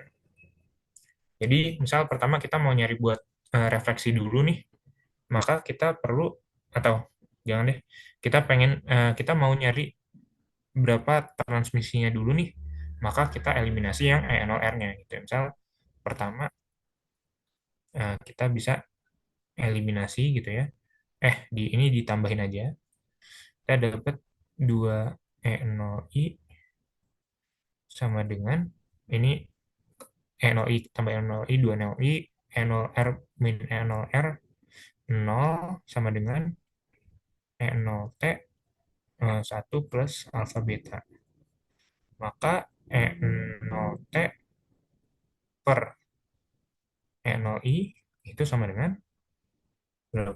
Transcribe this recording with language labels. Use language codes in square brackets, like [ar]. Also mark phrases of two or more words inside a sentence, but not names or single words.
[id] Jadi, misal pertama kita mau nyari buat refleksi dulu nih, maka kita perlu, atau jangan deh, kita mau nyari berapa transmisinya dulu nih, maka kita eliminasi yang E0R-nya gitu. Misal pertama kita bisa eliminasi gitu ya. Ini ditambahin aja. Kita dapat 2 E0I sama dengan ini E0I tambah E0I 2 E0I E0R min E0R 0 sama dengan E0T 1 plus alfa beta. Maka E0T per E0I itu sama dengan berapa?